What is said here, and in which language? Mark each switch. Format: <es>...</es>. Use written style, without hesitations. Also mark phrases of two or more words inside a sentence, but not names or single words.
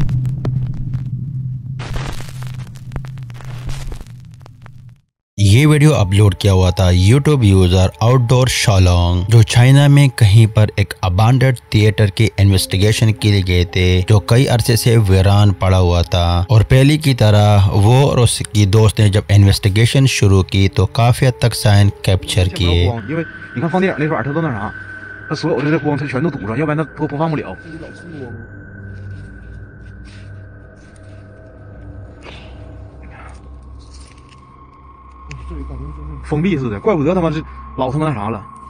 <hi>ये वीडियो अपलोड किया हुआ था यूट्यूब यूजर आउटडोर शालोंग, जो चाइना में कहीं पर एक</hi> <en>abandoned theater</en> <hi>की इन्वेस्टिगेशन के लिए गए थे जो कई अरसे से वीरान पड़ा हुआ था। और पहले की तरह वो और उसकी दोस्त ने जब इन्वेस्टिगेशन शुरू की तो काफी हद तक</hi> <en>sign capture</en> <hi>किए।</hi> <zh>封闭似的，怪不得他妈是老他妈那啥了。</zh>